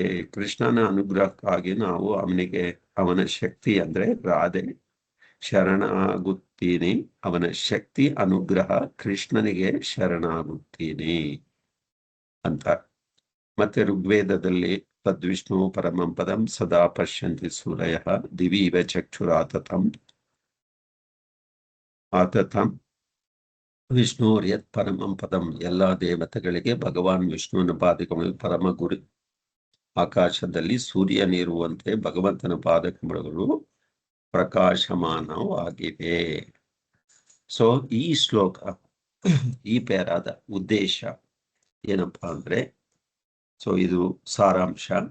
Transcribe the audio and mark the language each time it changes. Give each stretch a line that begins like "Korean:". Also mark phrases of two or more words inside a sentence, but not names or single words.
Kannada: ಕೃಷ್ಣನ ಅನುಗ್ರಹಕ್ಕಾಗಿ ನಾವು ಅವನ ಶಕ್ತಿ ಅಂದ್ರೆ ರಾಧೆ ಶರಣಾಗುತ್ತೀನಿ. ಅವನ ಶಕ್ತಿ ಅನುಗ್ರಹ ಕೃಷ್ಣನಿಗೆ ಶರಣಾಗುತ್ತೀನಿ ಅಂತ. ಮತ್ತೆ ಋಗ್ವೇದದಲ್ಲಿ
Sanskrit: ತದ್ವಿಷ್ಣು ಪರಮಂ ಪದಂ ಸದಾ ಪಶ್ಯಂತಿ ಸೂರಯಃ ದಿವೀವ ಚಕ್ಷುರಾತತಂ ವಿಷ್ಣುರ್ಯತ್ ಪರಮಂ ಪದಂ.
Kannada: ಎಲ್ಲ ದೇವತೆಗಳಿಗೆ ಭಗವಾನ್ ವಿಷ್ಣುವಿನ ಪಾದಕಮಲ ಪರಮ ಗುರು. ಆಕಾಶದಲ್ಲಿ ಸೂರ್ಯನಿರುವಂತೆ ಭಗವಂತನ ಪಾದಕಮಲಗಳು ಪ್ರಕಾಶಮಾನವಾಗಿವೆ. ಸೊ ಈ ಶ್ಲೋಕ, ಈ ಪೇರಾದ ಉದ್ದೇಶ ಏನಪ್ಪಾ ಅಂದ್ರೆ, ಸೊ ಇದು ಸಾರಾಂಶ.